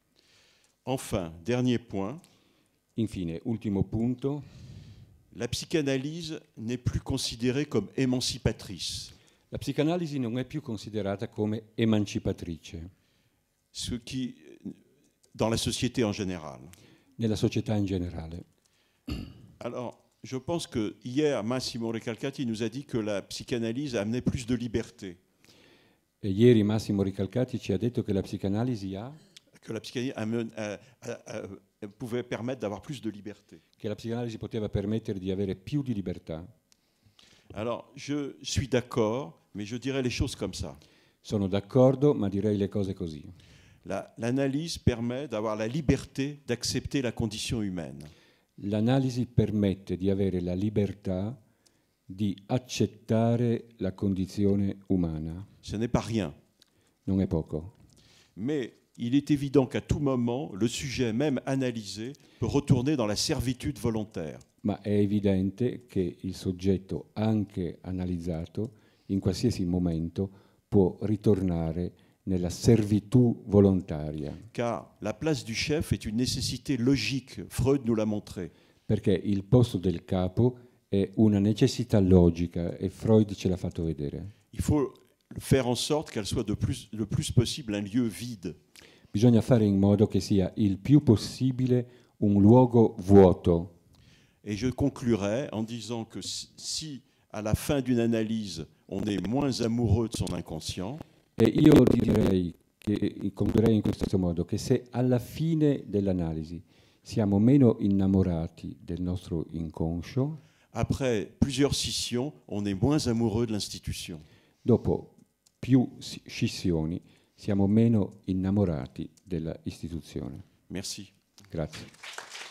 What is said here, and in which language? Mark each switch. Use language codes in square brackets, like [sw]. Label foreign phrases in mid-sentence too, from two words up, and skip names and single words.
[fr] Enfin, dernier point, [it] Infine, ultimo punto, [fr] la psychanalyse n'est plus considérée comme émancipatrice, [it] la psicanalisi non è più considerata come emancipatrice [fr] ce qui, dans la société en général. [it] nella società in generale. [fr] Alors, je pense que hier, Massimo Recalcati nous a dit que la psychanalyse amenait plus de liberté. [it] E ieri Massimo Ricalcati ci ha detto che la psicanalisi [fr] Que la psychanalyse pouvait permettre d'avoir plus de liberté. [it] che la psicanalisi poteva permettere di avere più di libertà. [fr] Alors, je suis d'accord, mais je dirais les choses comme ça. [it] Sono d'accordo, ma direi le cose così. [fr] L'analyse permet d'avoir la liberté d'accepter la condition humaine. [it] L'analisi permette di avere la libertà di accettare la condizione umana. [fr] Ce n'est pas rien. [it] Non è poco. [fr] Mais il est évident qu'à tout moment, le sujet même analysé peut retourner dans la servitude volontaire. [it] Ma è evidente che il soggetto, anche analizzato, in qualsiasi momento può ritornare nella servitù volontaria. [fr] Car la place du chef est une nécessité logique, Freud nous l'a montré. [it] Perché il posto del capo è una necessità logica e Freud ce l'ha fatto vedere. [fr] Il faut faire en sorte qu'elle soit le plus possible un lieu vide. [it] Bisogna fare in modo che sia il più possibile un luogo vuoto. [fr] Et je conclurai en disant que si à la fin d'une analyse, on est moins amoureux de son inconscient, [it] E io direi che concluderei in questo modo, che se alla fine dell'analisi siamo meno innamorati del nostro inconscio, [fr] après plusieurs scissions, on est moins amoureux de l'institution. [it] dopo più scissioni siamo meno innamorati della istituzione. [fr] Merci. [it] Grazie.